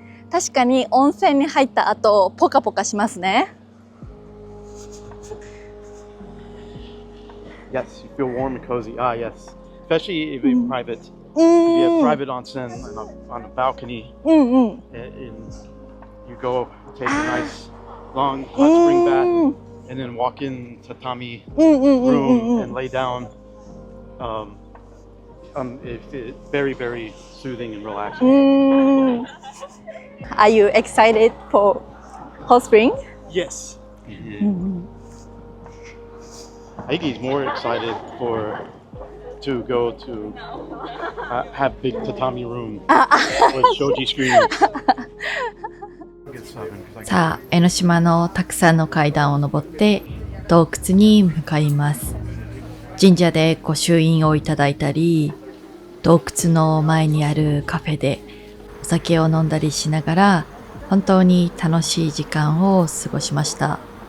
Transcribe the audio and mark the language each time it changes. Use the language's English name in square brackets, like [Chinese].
[Japanese] 確かに温泉に入った後ポカポカしますね。 [English] Yes, you feel warm and cozy. Ah, yes. Especially if you're private. If you have private onsen on a balcony, and you go take a nice long hot spring bath, and then walk in tatami room and lay down. It's very, very soothing and relaxing. Are you excited for hot spring? Yes. I think he's more excited to go to have big tatami room with shoji screens. [Japanese] さあ、江ノ島のたくさんの階段を登って洞窟に向かいます。神社で御朱印をいただいたり、洞窟の前にあるカフェでお酒を飲んだりしながら本当に楽しい時間を過ごしました。